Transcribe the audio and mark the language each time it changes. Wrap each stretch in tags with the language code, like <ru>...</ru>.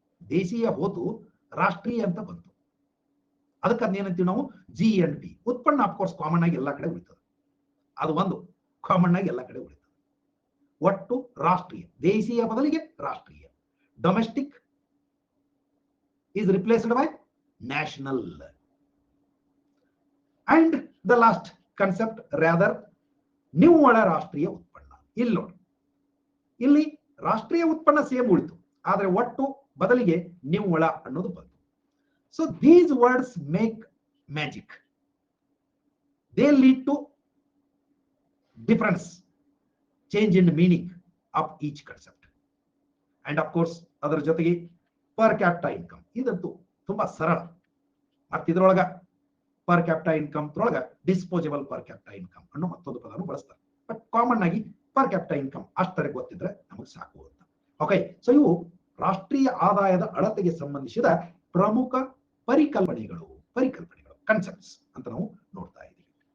<kn>ದೇಶೀಯ ಹೋತು ರಾಷ್ಟ್ರೀಯ ಅಂತ ಬಂತು. ಅದಕ್ಕೆ ಅದೇನಂತೀವಿ ನಾವು? GNP. ಉತ್ಪನ್ನ ಅಫ್ಕೋರ್ಸ್ ಕಾಮನ್ ಆಗಿ ಎಲ್ಲಾ ಕಡೆ ಉಳಿತದೆ, ಅದು ಒಂದು ಕಾಮನ್ ಆಗಿ ಎಲ್ಲಾ ಕಡೆ ಉಳಿತದೆ. ಒಟ್ಟು ರಾಷ್ಟ್ರೀಯ, ದೇಶೀಯ ಬದಲಿಗೆ ರಾಷ್ಟ್ರೀಯ.</kn> <en>Domestic is replaced by national. And the last concept, rather,</en> <kn>ನಿವ್ವಳ ರಾಷ್ಟ್ರೀಯ ಉತ್ಪನ್ನ. ಇಲ್ಲಿ ನೋಡಿ, ಇಲ್ಲಿ ರಾಷ್ಟ್ರೀಯ ಉತ್ಪನ್ನ ಸೇಮ್ ಉಳಿತು, ಆದ್ರೆ ಒಟ್ಟು ಬದಲಿಗೆ ನಿವ್ವಳ ಅನ್ನೋದು ಬಂತು.</kn> <en>So these words make magic. They lead to difference, change in the meaning of each concept. And of course</en> <kn>ಅದರ ಜೊತೆಗೆ ಪರ್ ಕ್ಯಾಪಿಟಾ ಇನ್ಕಮ್, ಇದಂತೂ ತುಂಬಾ ಸರಳ. ಮತ್ತೆ ಇದ್ರೊಳಗ ಪರ್ ಕ್ಯಾಪಿಟಾ ಇನ್ಕಮ್ ಒಳಗ ಡಿಸ್ಪೋಸಬಲ್ ಪರ್ ಕ್ಯಾಪಿಟಾ ಇನ್ಕಮ್ ಅನ್ನೋ ಮತ್ತೊಂದು ಪದನು ಬಳಸ್ತಾರೆ. ಬಟ್ ಕಾಮನ್ ಆಗಿ ಪರ್ ಕ್ಯಾಪಿಟಾ ಇನ್ಕಮ್ ಅಷ್ಟರೇ ಗೊತ್ತಿದ್ರೆ ನಮಗೆ ಸಾಕು ಅಂತ. ಓಕೆ, ಸೊ ಇವು ರಾಷ್ಟ್ರೀಯ ಆದಾಯದ ಅಳತೆಗೆ ಸಂಬಂಧಿಸಿದ ಪ್ರಮುಖ ಪರಿಕಲ್ಪನೆಗಳು ಕನ್ಸೆಪ್ಟ್ಸ್ ಅಂತ ನಾವು ನೋಡ್ತಾ ಇದ್ದೀವಿ.</kn>